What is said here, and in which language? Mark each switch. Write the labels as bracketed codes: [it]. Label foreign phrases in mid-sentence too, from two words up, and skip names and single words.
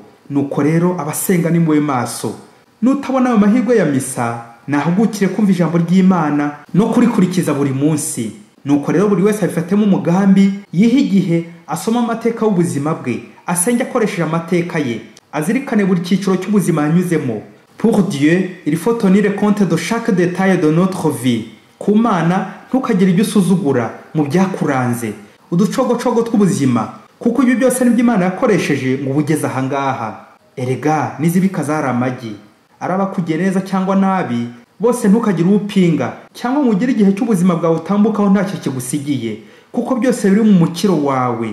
[rw] Nuko rero abasenga ni muwe maso. Nutabona ayo mahirwe ya misa, nahugukire kumva ijambo ry'Imana no kurikurikiza buri munsi. Nuko rero buri wese abifatemo umugambi, yihe igihe asoma amateka y'ubuzima bwe, asenge akoresheje amateka ye, azirikane buri cyiciro cy'ubuzima yanyuzemo. [fr] Pour Dieu, il faut tenir compte de chaque détail de notre vie. [rw] Ku Mana ntukagire ibyo usuzugura mu byakuranze, uducogocogo tw'ubuzima, kuko ibyo byose nibyo Imana yakoresheje ngo bugeze aha ngaha. Erega nizibika zari amagi, araba kugereza cyangwa nabi, bose ntukagire upinga cyangwa mugire igihe cy'ubuzima bwawe utambukaho ntacyo kigusigiye, kuko byose biri mu mukiro wawe.